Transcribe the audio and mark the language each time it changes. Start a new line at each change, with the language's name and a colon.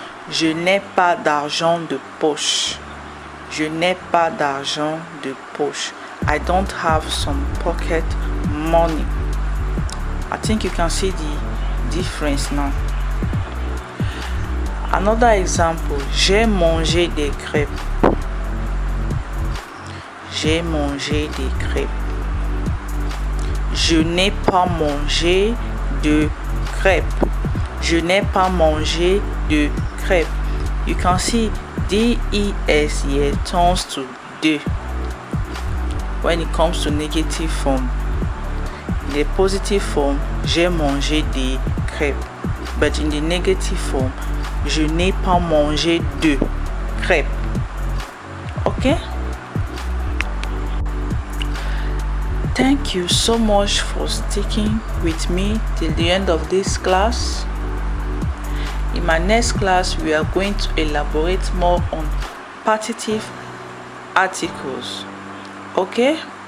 French: Je n'ai pas d'argent de poche. Je n'ai pas d'argent de poche.
English: I don't have some pocket money. I think you can see the difference now. Another example,
French: j'ai mangé des crêpes. J'ai mangé des crêpes. Je n'ai pas mangé de crêpes. Je n'ai pas mangé de crêpes.
English: You can see des here turns to de when it comes to negative form. In the positive form,
French: j'ai mangé des crêpes.
English: But in the negative form,
French: je n'ai pas mangé de crêpes.
English: Okay? Thank you so much for sticking with me till the end of this class. In my next class, we are going to elaborate more on partitive articles. Okay?